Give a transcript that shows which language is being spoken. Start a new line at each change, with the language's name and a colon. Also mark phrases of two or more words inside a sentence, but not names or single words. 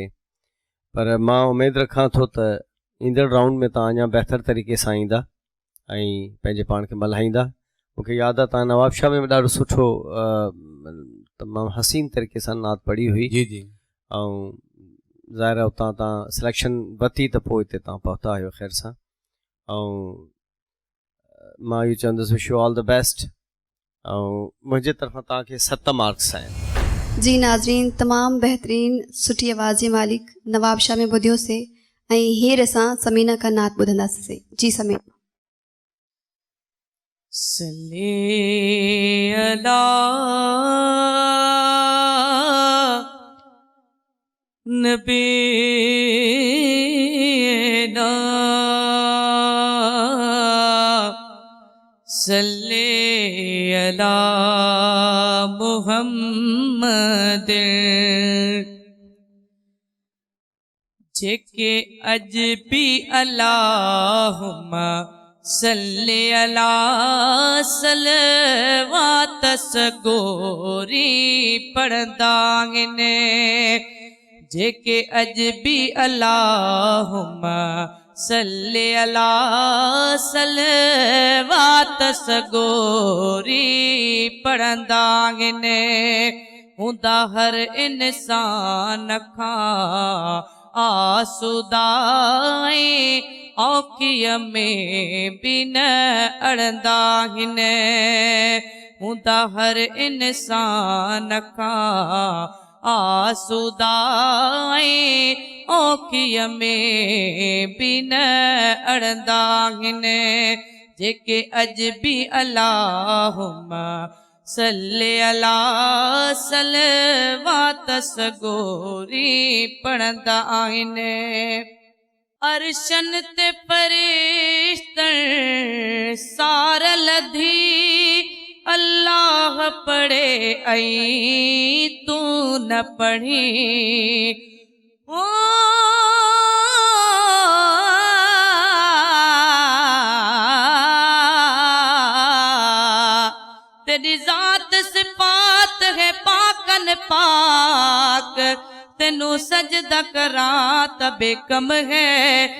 Sindhi: पर मां उमेदु रखां थो त ईंदड़ राउंड में तव्हां अञा बहितर तरीक़े सां ईंदा ऐं पंहिंजे पाण खे मल्हाईंदा। मूंखे यादि आहे तव्हां नवाबशाह में ॾाढो सुठो तमामु हसीन तरीक़े सां नात पढ़ी हुई। जी जी। ऐं ज़ाहिर आहे उतां तव्हां सिलेक्शन वरिती त पोइ हिते तव्हां पहुता आहियो ख़ैर सां। ऐं मां इहो चवंदुसि
English: wish you all the best.
Sindhi: ऐं मुंहिंजे तरफ़ां तव्हांखे 7 मार्क्स आहिनि। जी नाज़रीन, तमामु बहितरीन सुठी आवाज़ जे मालिक नवाब शाह में ॿुधियोसीं ऐं हींअर असां समीना खां नात ॿुधंदासीं। जी समीना।
Arabic: صل على نبينا صل على
Sindhi: मुहम्मद जेके अज भी
Arabic: اللهم صل على
Sindhi: सलवात सगोरी पढ़ंदा आहिनि। जेके अज भी
Arabic: اللهم صل على
Sindhi: सलवात सगोरी पढ़ंदा आहिनि। हूंदा हर इंसान खां आसूदाए औखीअ में बि न अड़ंदा आहिनि। हूंदा हर इंसान खां आसूदाए औखीअ में बि न अड़ंदा आहिनि। जेके अज भी
Arabic: اللهم صل على
Sindhi: सलवात सगोरी पढ़ंदा आहिनि। अर्शन ते फरिश्तनि सार लधी अल्लाह पढ़े ऐं तू न पढ़ी।
Punjabi: او تیری ذات صفات ہے پاکاں پاک، تینوں سجدہ کراں تے بے کم ہے.